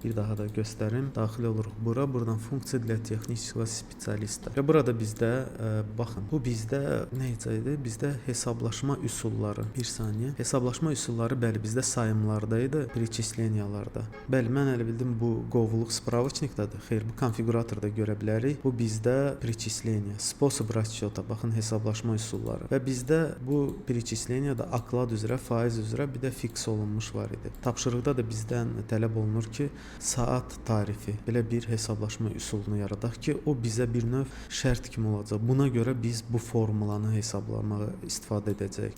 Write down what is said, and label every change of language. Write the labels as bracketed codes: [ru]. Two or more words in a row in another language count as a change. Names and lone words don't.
[az] Bir daha da göstərim. Daxil oluruq bura. Buradan funksiya [ru] для texnического [az] spesialista. Və burada bizdə baxın, bu bizdə nə idi? Bizdə hesablaşma üsulları. Bir saniyə. Hesablaşma üsulları bəli bizdə sayımlarda idi, перечислениyalarda. Bəli, mən elə bildim bu qovluq spravочникdadır. Xeyr, bu konfiquratorda görə bilərik. Bu bizdə [ru] перечисление, способ расчета, [az] baxın hesablaşma üsulları. Və bizdə bu перечисленияda oklad üzrə, faiz üzrə bir də fiks olunmuş var idi. Tapşırıqda da bizdən tələb olunur ki, saat tarifi belə bir hesablaşma üsulunu yaradaq ki, o bizə bir növ şərt kimi olacaq. Buna görə biz bu formulanı hesablamağa istifadə edəcəyik.